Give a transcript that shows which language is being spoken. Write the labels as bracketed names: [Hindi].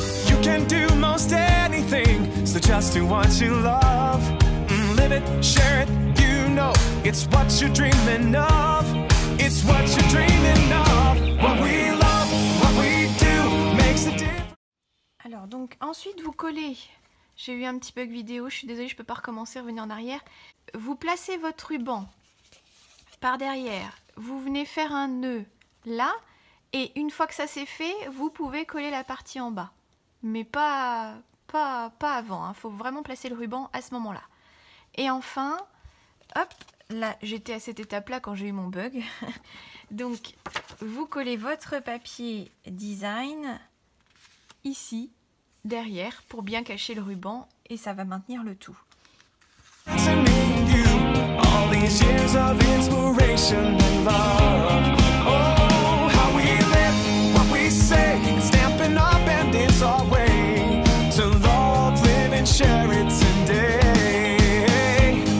[English] You can do most anything, so just do what you love. Live it, share it, you know It's what you're dreaming of. It's what you're dreaming of. What we love, what we do makes a difference. [French] Alors donc ensuite vous collez, j'ai eu un petit bug vidéo, je suis désolée, je peux pas recommencer, revenir en arrière. Vous placez votre ruban par derrière, vous venez faire un nœud là, et une fois que ça c'est fait, vous pouvez coller la partie en bas. Mais pas avant, hein. Faut vraiment placer le ruban à ce moment-là. Et enfin, hop, là j'étais à cette étape-là quand j'ai eu mon bug. Donc vous collez votre papier design ici, derrière, pour bien cacher le ruban, et ça va maintenir le tout. [English] And me and you, all these years of inspiration and love. Oh, how we live, what we say, it's stamping up and it's our way to love, live and share it today.